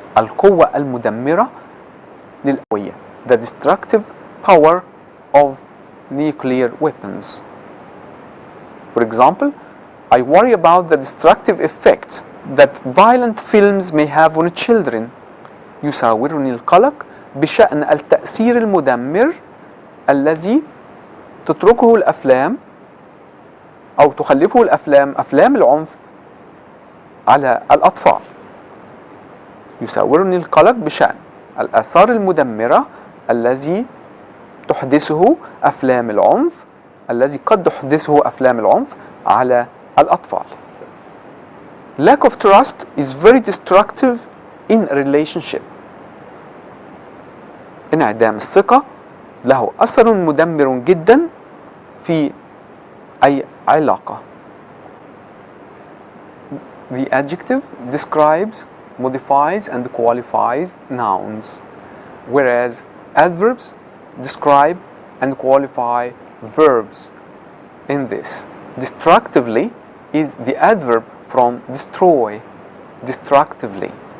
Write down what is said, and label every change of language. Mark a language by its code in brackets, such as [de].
[ar] القوة المدمرة للقوية. [en] The destructive power of nuclear weapons. For example, I worry about the destructive effect that violent films may have on children. [ar] يساورني القلق بشأن التأثير المدمر الذي تتركه الأفلام أو تخلفه الأفلام، أفلام العنف على الأطفال. يساورني القلق بشأن الآثار المدمرة الذي تحدثه أفلام العنف، الذي قد تحدثه أفلام العنف على الأطفال. [en] Lack of trust is very destructive in a relationship. [ar] انعدام الثقة له أثر مدمر جدا في أي علاقة. [en] The adjective describes, modifies, and qualifies nouns, whereas adverbs describe and qualify verbs. In this, destructively is the adverb from destroy, destructively.